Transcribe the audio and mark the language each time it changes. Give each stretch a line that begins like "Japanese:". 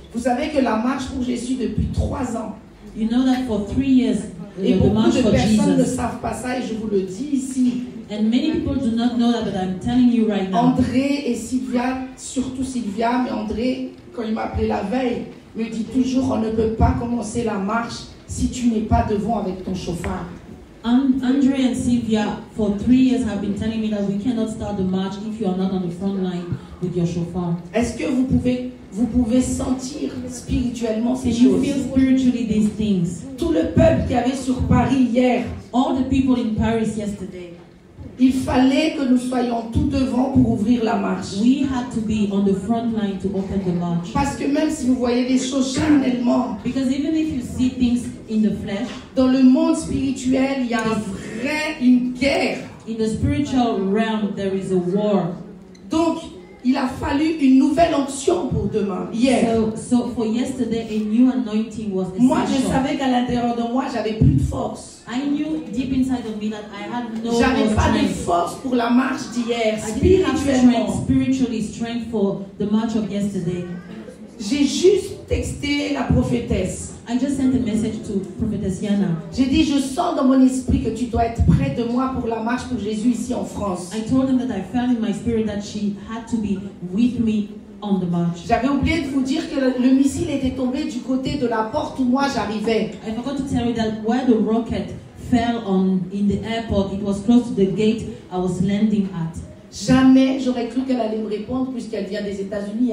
French: Vous savez que la marche pour Jésus depuis 3 ans.
English: You know that for 3 years,
French: Et
English: the
French: beaucoup
English: march
French: de
English: for
French: personnes ne
English: Jesus.
French: savent pas ça et je vous le dis ici.
English: And many people do not know that, but I'm telling you right now.
French: André et Sylvia, surtout Sylvia, mais André, quand il m'a appelé la veille, me dit toujours on ne peut pas commencer la marche si tu n'es pas devant avec ton chauffard.
English: Andre and Sylvia, for 3 years, have been telling me that we cannot start the march if you are not on the front line with your shofar.
French: Est-ce que vous pouvez sentir spirituellement ces
English: Can you
French: choses?
English: feel spiritually these things?
French: Tout le peuple qui avait sur Paris hier,
English: All the people in Paris yesterday,
French: il fallait que nous soyons tout devant pour ouvrir la marche.
English: we had to be on the front line to open the march.
French: Parce que même si vous voyez les choses charnellement,
English: Because even if you see things in the flesh,
French: dans le monde spirituel, il y a une guerre.
English: in the spiritual realm, there is a war.
French: Donc, il a fallu une nouvelle onction pour demain, hier.
English: So for yesterday, a new anointing was
French: Moi, je
English: essential.
French: savais qu'à l'intérieur de moi, j'avais plus de force.
English: I knew deep inside of me that I had no
French: J'avais
English: more
French: pas de
English: strength.
French: force pour la marche d'hier,
English: I didn't have
French: spirituellement.
English: strength for the march of yesterday.
French: J'ai juste texté la prophétesse.
English: I just sent a message to Prophetess Yana.
French: J'ai dit, je sens dans mon esprit que tu dois être près de moi pour la marche pour Jésus ici en France.
English: I told him that I felt in my spirit that she had to be with me on the march.
French: J'avais oublié de vous dire que le missile était tombé du côté de la porte où moi j'arrivais.
English: I forgot to tell you that where the rocket fell in the airport, it was close to the gate I was landing at.
French: Jamais j'aurais cru qu'elle allait me répondre puisqu'elle vient des États-Unis.